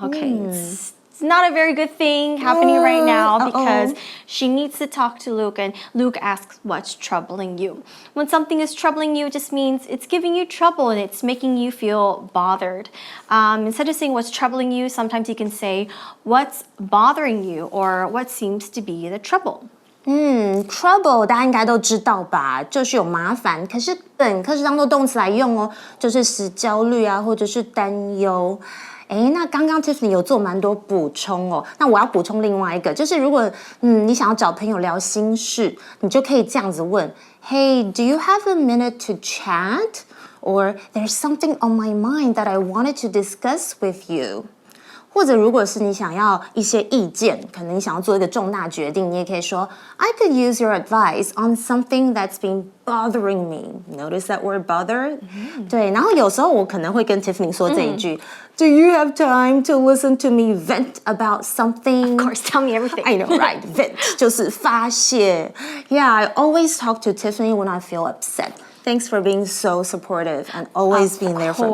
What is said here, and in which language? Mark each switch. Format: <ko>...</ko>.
<en>Okay, it's not a very good thing happening right now because she needs to talk to Luke, and Luke asks, what's troubling you? When something is troubling you, it just means it's giving you trouble and it's making you feel bothered. Instead of saying what's troubling you, sometimes you can say what's bothering you or what seems to be the trouble.</en> <zh>Trouble 大家应该都知道吧，就是有麻烦，可是本课是当做动词来用哦，就是使焦虑啊，或者是担忧。那刚刚 Tiffany 有做蛮多补充哦，那我要补充另外一个，就是如果你想要找朋友聊心事，你就可以这样子问</zh> <en>Hey, do you have a minute to chat? Or there's something on my mind that I wanted to discuss with you.</en> <zh>或者如果是你想要一些意见，可能你想要做一个重大决定，你也可以说</zh> <en>I could use your advice on something that's been bothering me. Notice that word bother?</en> <zh>对，然后有时候我可能会跟 Tiffany 说这一句</zh> <en>Do you have time to listen to me vent about something? Of course, tell me everything. I know, right? Vent</en> <zh>就是发泄。</zh> <en>Yeah, I always talk to Tiffany when I feel upset.Thanks for being so supportive and always being there for me.</en>